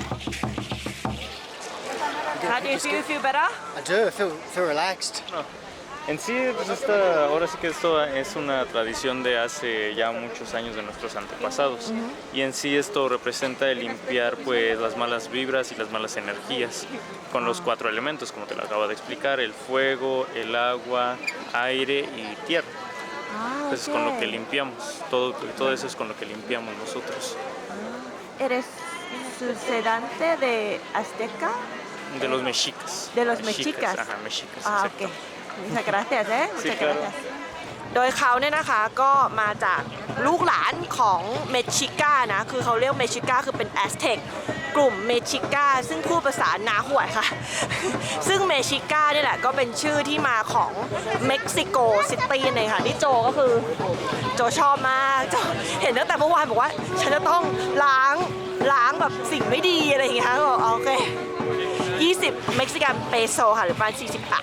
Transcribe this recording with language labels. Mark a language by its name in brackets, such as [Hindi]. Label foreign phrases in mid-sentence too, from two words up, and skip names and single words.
[English] How do you feel better? I do. I feel relaxed. [Spanish] En sí, pues ahora sí que esto es una tradición de hace ya muchos años de nuestros antepasados. Y en sí esto representa el limpiar pues las malas vibras y las malas energías con los 4 elementos, como te lo acabo de explicar, el fuego, el agua, aire y tierra. Entonces con lo que limpiamos, todo eso es con lo que limpiamos nosotros. ¿Eres sucedante de Azteca? De los mexicas. De los mexicas. Ajá, mexicas. Ah, exacto. ok. Muchas gracias, Sí, Muchas claro. gracias. [Thai] โดยเขาเนี่ยนะคะก็มาจากลูกหลานของเมชิกานะ คือเขาเรียกเมชิกาคือเป็นแอสเท็กกลุ่มเมชิกาซึ่งพูดภาษานาหวยค่ะ ซึ่งเมชิกาเนี่ยแหละก็เป็นชื่อที่มาของเม็กซิโกซิตี้เลยค่ะนี่โจก็คือโจชอบมากโจเห็นตั้งแต่เมื่อวานบอกว่าฉันจะต้องล้างแบบสิ่งไม่ดีอะไรอย่างเงี้ยบอกโอเค20 [English] Mexican peso [Thai] ค่ะหรือประมาณ40 บาท